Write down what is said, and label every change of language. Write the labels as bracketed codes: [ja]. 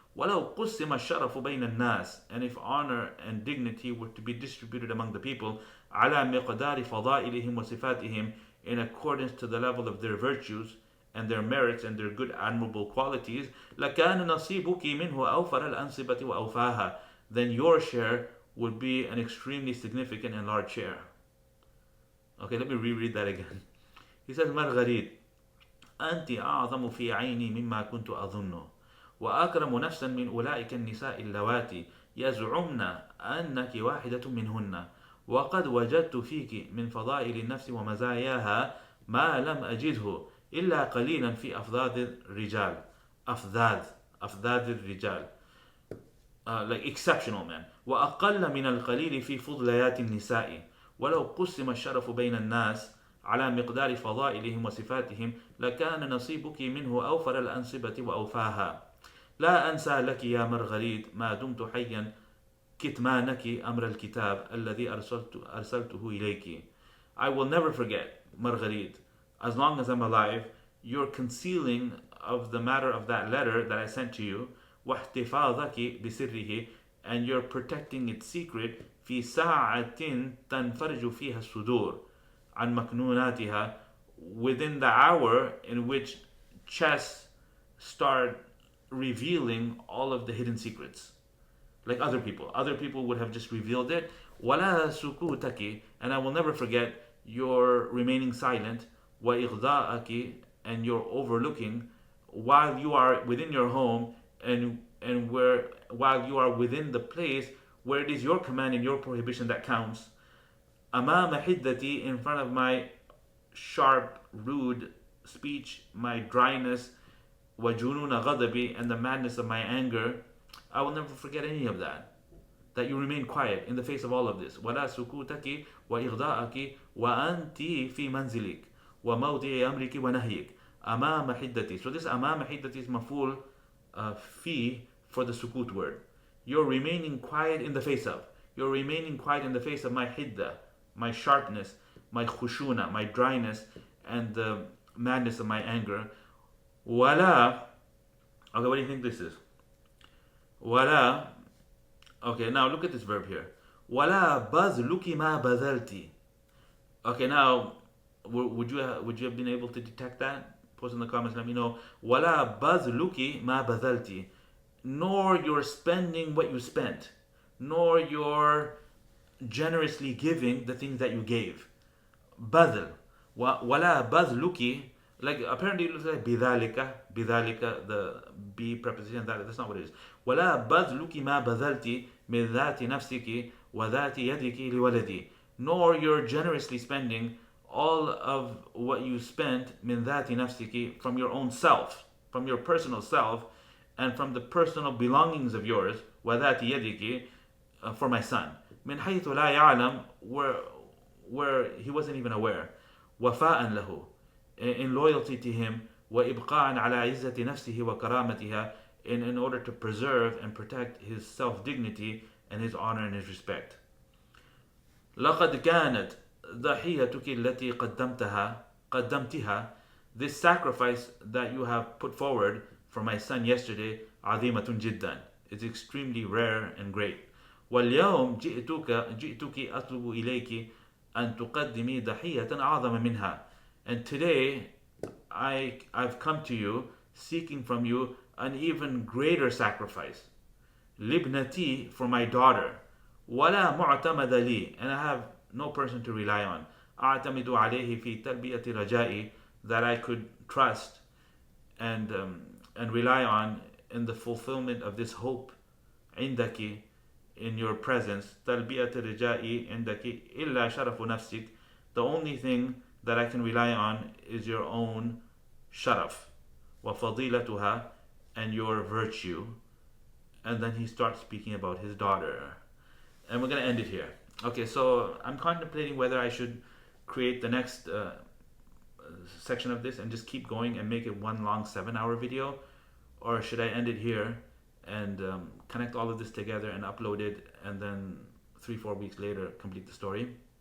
[ar] وَلَوْ قُسِّمَ الشَّرَفُ بَيْنَ النَّاسِ, [en] and if honor and dignity were to be distributed among the people, [ar] عَلَى مِقْدَارِ فَضَائِلِهِمْ وَصِفَاتِهِمْ, [en] in accordance to the level of their virtues and their merits and their good admirable qualities, [ar] لَكَانَ نَصِيبُكِ مِنْهُ أَوْفَرَ الْأَنْصِبَةِ وَأَوْفَاهَا, [en] then your share would be an extremely significant and large share. Okay, let me reread that again. He says, [ar] Marguerite, أنت أعظم في عيني مما كنت أظن وأكرم نفسا من أولئك النساء اللواتي يزعمن أنك واحدة منهن وقد وجدت فيك من فضائل النفس ومزاياها ما لم أجده إلا قليلا في أفضاد الرجال. أفضاد الرجال, [en] like exceptional man. [ar] وأقل من القليل في فضليات النساء ولو قسم الشرف بين الناس على مقدار فضائلهم وصفاتهم لكان نصيبك منه أوفر الأنصبة وأوفاها. لا أنسى لك يا مرغريت ما دمت حيا كتمانك أمر الكتاب الذي أرسلته إليك. [en] I will never forget, Marguerite, as long as I'm alive, your concealing of the matter of that letter that I sent to you, [ar] واحتفاظك بسره, [en] and your protecting its secret, [ar] في ساعة تنفرج فيها الصدور عن مكنوناتها, [en] within the hour in which chests start revealing all of the hidden secrets. Like other people would have just revealed it. [ar] ولا سكوتك, [en] and I will never forget your remaining silent, [ar] وإغضاءك, [en] and your overlooking while you are within your home and while you are within the place where it is your command and your prohibition that counts. [ar] أمام حدتي, [en] in front of my sharp, rude speech, my dryness, [ar] وجنون غضبي, [en] and the madness of my anger. I will never forget any of that. That you remain quiet in the face of all of this. [ar] ولا سكوتك وإغضاءك وأنت في منزلك وموضع أمرك ونهيك أمام حدتي. [en] So this [ar] أمام حدتي [en] is maful fi for the sukut word. You're remaining quiet in the face of. You're remaining quiet in the face of my hidda, my sharpness, my khushuna, my dryness, and the madness of my anger. Wala. Okay, what do you think this is? Wala. Okay, now look at this verb here. [ar] Wala bazluki ma bazalti. [en] Okay, now would you have been able to detect that? Post in the comments, let me know. [ar] Wala bazluki ma bazalti. [en] Nor your spending what you spent, nor your generously giving the things that you gave. Badl. [ar] Wala bazluki. [en] Like apparently it looks like bidhalika, the be preposition, that's not what it is. [ar] ولا بذلك ما بذلتي من ذات نفسك وذات يدك لولدي. [en] Nor your generously spending all of what you spent [ar] من ذات نفسك, [en] from your own self, from your personal self, and from the personal belongings of yours, [ar] وذات يدك, [en] for my son. [ar] من حيث لا يعلم, [en] where he wasn't even aware. [ar] وفاء له, [en] in loyalty to him, [ar] وإبقاء على عزة نفسه وكرامتها, [en] in order to preserve and protect his self-dignity and his honor and his respect. [ar] لقد كانت ضحيتك التي قدمتها, [en] this sacrifice that you have put forward for my son yesterday, [ar] عظيمة جدا, [en] it's extremely rare and great. [ar] واليوم جئتك أطلب إليك أن تقدمي ضحية أعظم منها. [en] And today, I've come to you, seeking from you an even greater sacrifice. Libnati, for my daughter. [ar] ولا معتمد لي, [en] and I have no person to rely on. [ar] أعتمد عليه في تلبية رجائي, [en] that I could trust and rely on in the fulfillment of this hope. [ar] عندك, [en] in your presence. [ar] تلبية رجائي عندك إلا شرف نفسك. [en] The only thing that I can rely on is your own sharaf, [ar] وفضيلتها, [en] and your virtue. And then he starts speaking about his daughter. And we're going to end it here. Okay, so I'm contemplating whether I should create the next section of this and just keep going and make it one long 7-hour video, or should I end it here and connect all of this together and upload it, and then 3-4 weeks later complete the story.